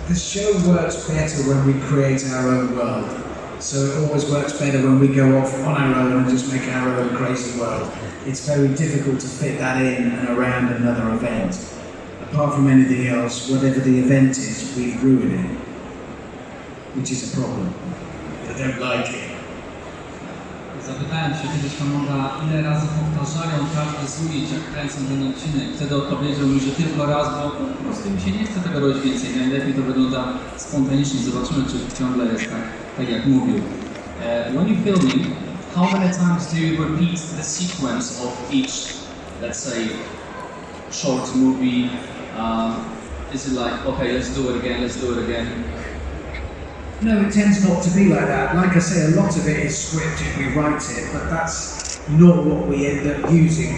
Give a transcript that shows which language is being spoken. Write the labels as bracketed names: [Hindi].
[English] The show works better when we create our own world. So it always works better when we go off on our own and just make our own crazy world. It's very difficult to fit that in and around another event. Apart from anything else, whatever the event is, we ruin it. Which is a problem. I don't like it. [Polish] Zapytałem się kiedyś Hammonda, ile razy powtarzają każde z ujęć, jak kręcą ten odcinek. Wtedy odpowiedział mi, że tylko raz, bo po prostu mi się nie chce tego robić więcej. Najlepiej to wygląda spontanicznie. Zobaczymy, czy ciągle jest tak jak mówił. [English] When you're filming, how many times do you repeat the sequence of each, let's say, short movie? Is it like, okay, let's do it again? No, it tends not to be like that. Like I say, a lot of it is scripted, we write it, but that's not what we end up using.